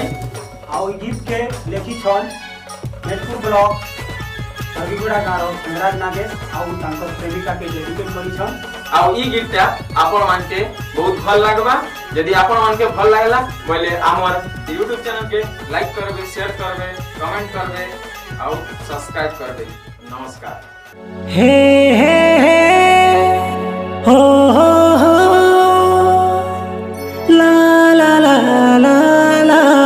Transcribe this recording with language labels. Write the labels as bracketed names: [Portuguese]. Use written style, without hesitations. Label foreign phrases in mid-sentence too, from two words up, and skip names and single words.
[Sadri] आउ गीत के लेखी छन नेटपुर ब्लॉक हरिगुड़ा गाँव संगराज नागेश आउ तांकर प्रेमिका के डेडिकेट करी छन आउ ई गीतटा आपण मान के बहुत भल लागबा यदि आपण मान के भल लागला बोले हमर [English] YouTube channel [Sadri] के लाइक करबे शेयर करबे कमेंट करबे आउ सब्सक्राइब करबे नमस्कार हे हे हो ला ला ला ला ला